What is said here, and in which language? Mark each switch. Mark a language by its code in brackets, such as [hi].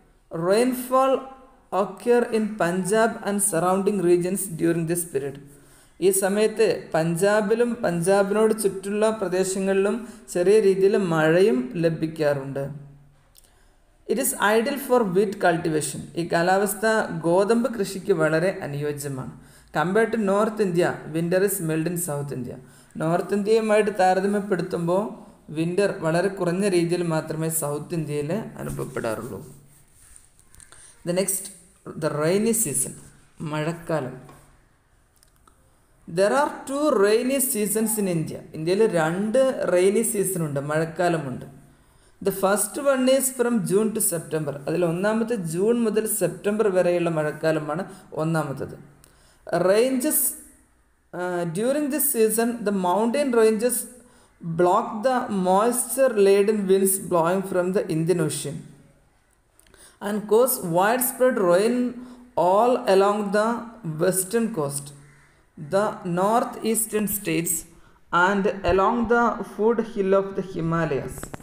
[en] Rainfall occur in Punjab and surrounding regions during this period. [ml] ഈ സമയത്ത് പഞ്ചാബിലും പഞ്ചാബിനോട് ചുറ്റുള്ള പ്രദേശങ്ങളിലും ചെറിയ രീതിയിൽ മഴയും ലഭിക്കാറുണ്ട്. [en] It is ideal for wheat cultivation. [ml] ഈ കാലാവസ്ഥ ഗോതമ്പ് കൃഷിക്ക് വളരെ അനുയോജ്യമാണ്. [en] Compared to north India, winter is mild in south India. [ml] North ഇന്ത്യയുമായിട്ട് താരതമ്യപ്പെടുത്തുമ്പോൾ വിൻ്റർ വളരെ കുറഞ്ഞ രീതിയിൽ മാത്രമേ സൗത്ത് ഇന്ത്യയിൽ അനുഭവപ്പെടാറുള്ളൂ. [en] Next the rainy season, മഴക്കാലം. There are 2 rainy seasons in India. [ml] ഇന്ത്യയിൽ 2 rainy സീസണുണ്ട്, മഴക്കാലമുണ്ട്. [en] The first one is from June to September. [ml] അതിൽ ഒന്നാമത്തെ ജൂൺ മുതൽ സെപ്റ്റംബർ വരെയുള്ള മഴക്കാലമാണ് ഒന്നാമത്തത്. [en] Ranges during this season the mountain ranges block the moisture laden winds blowing from the Indian Ocean and cause widespread rain all along the western coast, the northeastern states and along the foothill of the Himalayas.